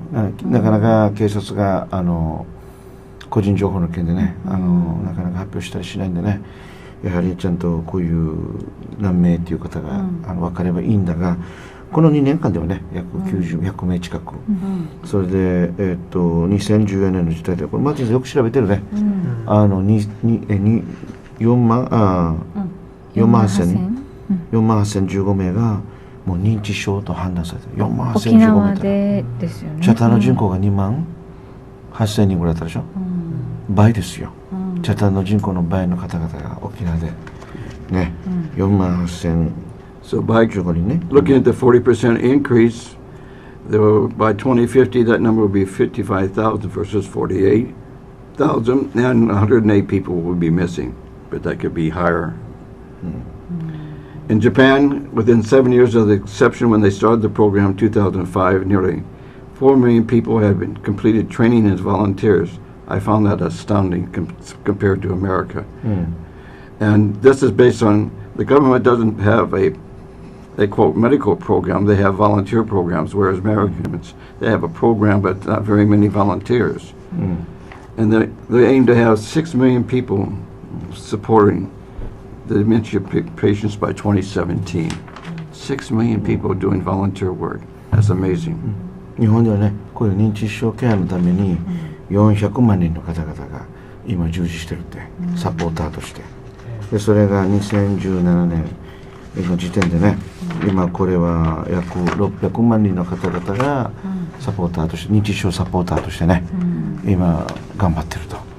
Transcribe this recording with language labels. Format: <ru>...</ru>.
<ja>なかなか警察が個人情報の件でね、なかなか発表したりしないんでね、やはりちゃんとこういう何名という方が分かればいいんだが、この2年間ではね、約90、100名近く、それで、2014年の時点で、これマーティンさんよく調べてるね、4万8015名がもう認知症と判断されてる。 4万 8015名縄だ。でですよね。チャタンの人口が2万8000人ぐらいだったでしょ、倍ですよ、チャタンの人口の倍の方々が沖縄でね、4万8000</ja> <en>So by</en> <ja>15人ね。</ja> <en>looking at the 40% increase, there will, by 2050, that number will be 55,000 versus 48,000, and 108 people will be missing, but that could be higher. In Japan, within 7 years of the inception when they started the program in 2005, nearly 4 million people have been completed training as volunteers. I found that astounding compared to America. And this is based on the government doesn't have they quote medical program, they have volunteer programs, whereas Americans, they have a program but not very many volunteers. And they aim to have 6 million people supporting the dementia patients by 2017. 6 million people doing volunteer work. That's amazing.</en> <ja>日本ではね、こういう認知症ケアのために400万人の方々が今従事してるって、サポーターとして。でそれが2017年の時点でね、今これは約600万人の方々がサポーターとして、認知症サポーターとしてね、今頑張ってると。</ja>